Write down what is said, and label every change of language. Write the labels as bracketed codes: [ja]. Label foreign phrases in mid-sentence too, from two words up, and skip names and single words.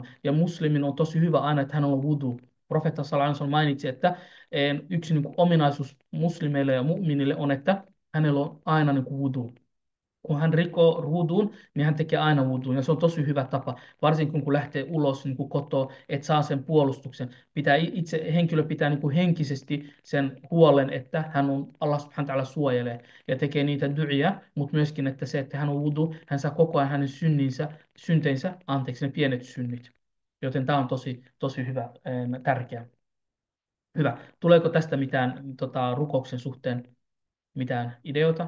[fi] Ja muslimin on tosi hyvä aina, että hän on wudu. Profeetta sallallahu mainitsi, että yksi niin kuin ominaisuus muslimeille ja mu'minille on, että hänellä on aina niin kuin wudu. Kun hän rikkoo ruudun, niin hän tekee aina wuduun. Ja se on tosi hyvä tapa, varsinkin kun lähtee ulos niin kuin kotoa, että saa sen puolustuksen. Henkilö pitää niin kuin henkisesti sen huolen, että hän on [ar] الله سبحانه وتعالى [fi] suojelee ja tekee niitä du'ia, mutta myöskin, että se, että hän on wudu, hän saa koko ajan hänen synteinsä anteeksi, ne pienet synnit. Joten tämä on tosi hyvä, tärkeä. Hyvä. Tuleeko tästä mitään rukouksen suhteen mitään ideoita?